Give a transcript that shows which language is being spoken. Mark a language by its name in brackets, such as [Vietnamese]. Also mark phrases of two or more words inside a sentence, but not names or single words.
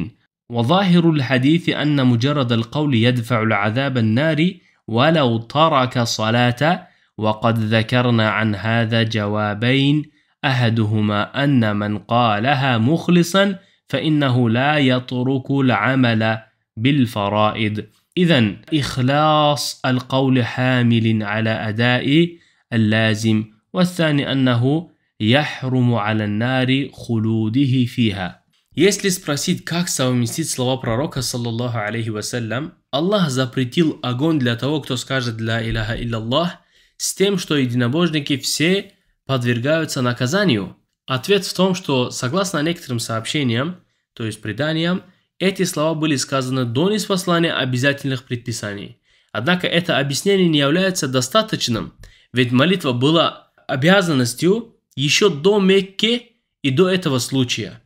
[Arabic] وظاهر الحديث أن مجرد القول يدفع العذاب النار ولو ترك صلاة، وقد ذكرنا عن هذا جوابين، أحدهما أن من قالها مخلصا فإنه لا يترك العمل بالفرائض، إذن إخلاص القول حامل على أداء اللازم، والثاني أنه يحرم على النار خلوده فيها. [Russian] Если спросить, как совместить слова пророка, [Arabic] صلى الله عليه وسلم, [Russian] Аллах запретил огонь для того, кто скажет [Arabic] «لا إله إلا الله», [Russian] с тем, что единобожники все подвергаются наказанию. Ответ в том, что, согласно некоторым сообщениям, то есть преданиям, эти слова были сказаны до ниспослания обязательных предписаний. Однако это объяснение не является достаточным, ведь молитва была обязанностью еще до Мекки и до этого случая.